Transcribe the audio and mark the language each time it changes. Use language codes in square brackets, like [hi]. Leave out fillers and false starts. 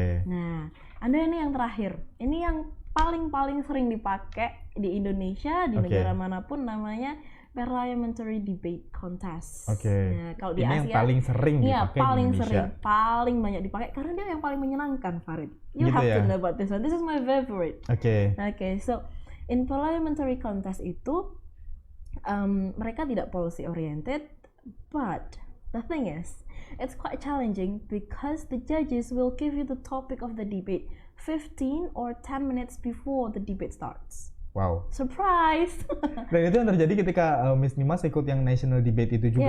[id] Nah, ada ini yang terakhir. Ini yang paling sering dipakai di Indonesia, di negara manapun, namanya Parliamentary Debate Contest. Nah, kalau di ini Asia, yang paling sering dipakai paling di Indonesia. Sering, paling banyak dipakai karena dia yang paling menyenangkan, Farid. [en] You have to know about this one. This is my favorite. So in parliamentary contest [id] itu mereka tidak [en] policy oriented, but the thing is, it's quite challenging because the judges will give you the topic of the debate 15 or 10 minutes before the debate starts. Wow. Surprise! [id] Dan itu yang terjadi ketika Miss Nimas ikut yang national debate itu juga?